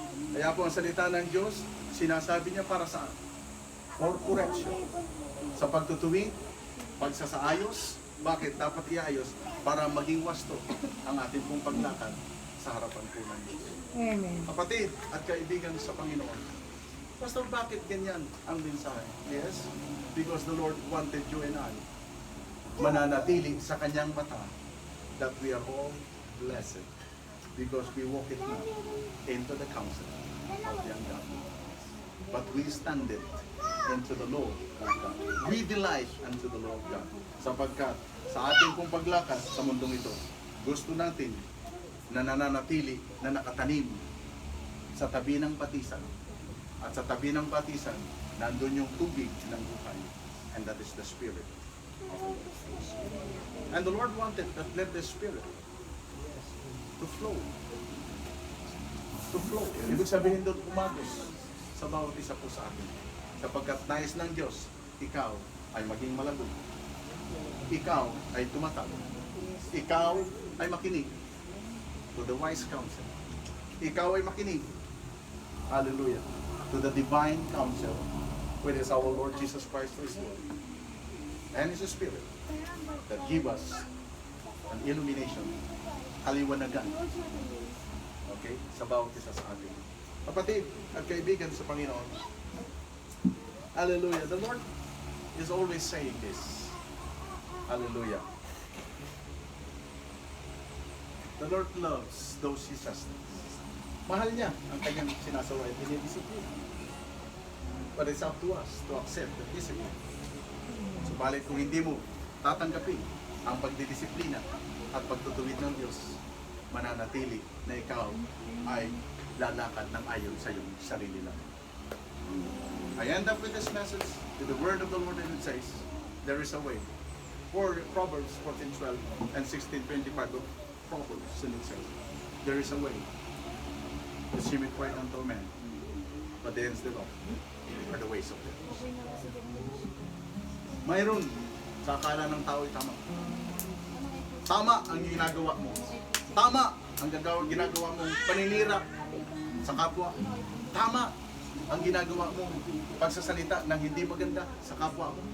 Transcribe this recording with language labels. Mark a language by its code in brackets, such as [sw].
[tl] Kaya po ang salita ng Diyos, sinasabi niya para saan? [en] For correction. [tl] Sa pagtutuwid, pagsasaayos, bakit dapat iayos? Para maging wasto ang ating pong paglakad sa harapan po ng Diyos. Amen. Kapatid at kaibigan sa Panginoon, Pastor, bakit ganyan ang mensahe? [en] Yes, because the Lord wanted you and I [tl] mananatili sa kanyang mata [en] that we are all blessed because we walk it not into the counsel of the ungodly, but we stand it into the law of God. We delight unto the law of God. [tl] Sapagkat sa ating pong paglakad sa mundong ito, gusto natin na nananatili na nakatanim sa tabi ng batisan. At sa tabi ng batisan, nandun yung tubig ng buhay. [en] And that is the Spirit of the Lord. And the Lord wanted that let the Spirit to flow. To flow. [tl] Ibig sabihin doon umagos sa bawat isa po sa atin. Sapagkat nais ng Diyos, ikaw ay maging malago. Ikaw ay tumatag. Ikaw ay makinig [en] to the wise counsel. [tl] Ikaw ay makinig, [en] hallelujah, to the divine counsel, which is our Lord Jesus Christ, His Lord, and His Spirit, that give us an illumination, [tl] kaliwanagan, okay, sa bawat isa sa atin. Kapatid at kaibigan sa Panginoon, [en] hallelujah, the Lord is always saying this, hallelujah. The Lord loves those He sustains. [tl] Mahal niya ang kanyang sinasawa at dinidisiplina. [en] But it's up to us to accept the discipline. [tl] Subalit kung hindi mo tatanggapin ang pagdidisiplina at pagtutuwid ng Diyos, mananatili na ikaw ay lalakad ng ayon sa iyong sarili lang. [en] I end up with this message with the word of the Lord, and it says, there is a way. For Proverbs 14:12 and 16:25 of Proverbs, and it says, there is a way. The seemeth right unto man, but the ends thereof are the ways of death. [tl] Mayroon sa akala ng tao ay tama. Tama ang ginagawa mo. Tama ang ginagawa mong paninira sa kapwa. Tama ang ginagawa mong pagsasalita ng hindi maganda sa kapwa mo.